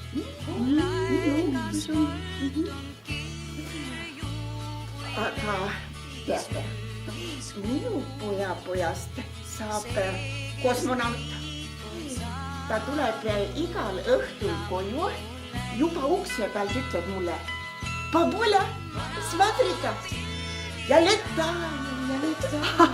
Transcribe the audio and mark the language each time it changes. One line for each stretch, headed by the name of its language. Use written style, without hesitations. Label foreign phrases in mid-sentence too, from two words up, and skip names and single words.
Estonian: Aga teate, minu pojast saab kosmonaut. Ta tuleb igal õhtul koju, juba ukse pealt ütleb mulle:
Russian: Babuля, смотри-ка, я летаю, я летаю.